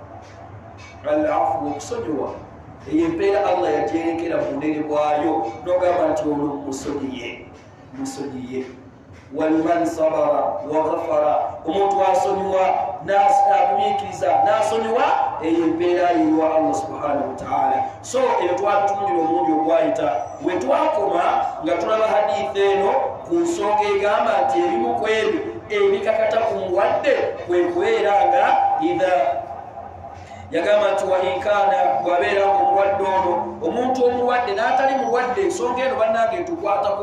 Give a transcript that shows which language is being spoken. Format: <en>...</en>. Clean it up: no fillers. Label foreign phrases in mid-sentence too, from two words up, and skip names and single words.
<lg>al-afu okusonyiwa eyo empeera Allah yagyerekera mu bunene bwayo n'ogamba nti ono musonyiye</lg> <ar>ولمن صبر وغفر</ar> <lg>omuntu asonyiwa n'agumiikiriza n'asonyiwa eyo empeera yiwa Allah</lg> <ar>سبحانه وتعالى.</ar> <lg>So eyo twatutumulira omulundi ogwayita we twakoma nga tulaba hadithi eno ku nsonga egamba nti ebimu ku ebyo ebikakata ku mulwadde kwe kubeera nga yagamba nti</lg> <ar>وإن كان</ar> <lg>bwabeera omulwadde ono omuntu omulwadde n'atali mulwadde ensonga eno bannange etukwatako</lg>